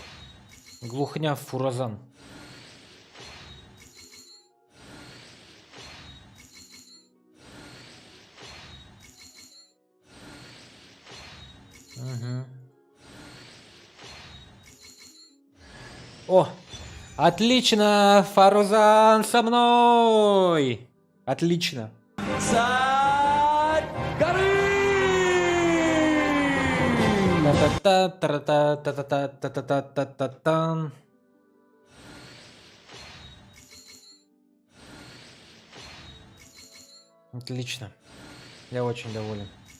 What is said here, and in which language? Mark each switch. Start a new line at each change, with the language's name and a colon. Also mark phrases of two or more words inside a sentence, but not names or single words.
Russian: Глухняв Фуразан. Угу. О! Отлично! Фарузан со мной! Отлично. Та-та-та-та-та-та-та-та-та-та-та-тан. Отлично. Я очень доволен.